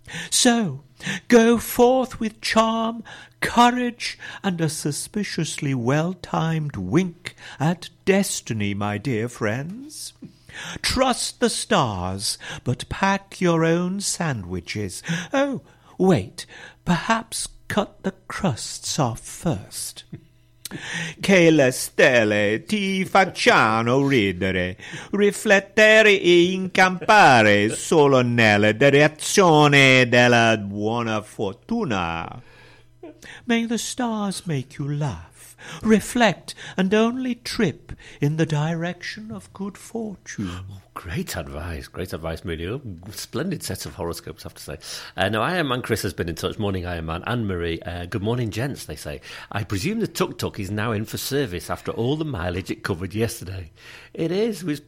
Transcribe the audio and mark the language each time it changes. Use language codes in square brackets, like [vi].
[en] So, go forth with charm, courage, and a suspiciously well-timed wink at destiny, my dear friends. Trust the stars, but pack your own sandwiches. Oh, wait, perhaps cut the crusts off first. [it] Che le stelle ti facciano ridere, riflettere e incampare solo nella direzione della buona fortuna. [en] May the stars make you laugh, reflect, and only trip in the direction of good fortune. Great advice, Moody. Splendid set of horoscopes, I have to say. Now, Iron Man Chris has been in touch. Morning, Iron Man. Anne-Marie, good morning, gents, they say. I presume the tuk-tuk is now in for service after all the mileage it covered yesterday. It is.